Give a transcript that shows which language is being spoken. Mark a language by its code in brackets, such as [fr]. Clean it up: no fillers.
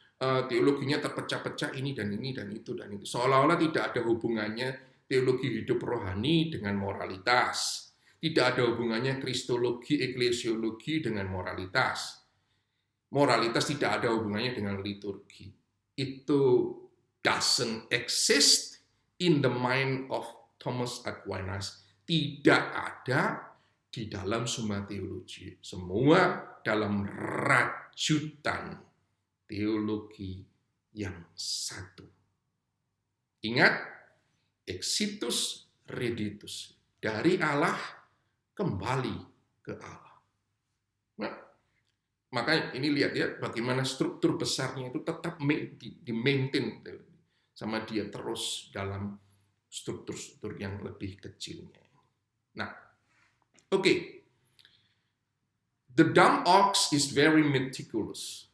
[id] Teologinya terpecah-pecah ini dan ini dan itu dan itu. Seolah-olah tidak ada hubungannya teologi hidup rohani dengan moralitas. Tidak ada hubungannya kristologi, eklesiologi dengan moralitas. Moralitas tidak ada hubungannya dengan liturgi. Itu [en] doesn't exist in the mind of Thomas Aquinas. [id] Tidak ada di dalam Summa Theologiae. Semua dalam rajutan teologi yang satu. Ingat, exitus reditus. Dari Allah kembali ke Allah. Nah, makanya ini lihat ya, bagaimana struktur besarnya itu tetap di-maintain sama dia terus dalam struktur-struktur yang lebih kecilnya. Nah, oke. [en] The dumb ox is very meticulous.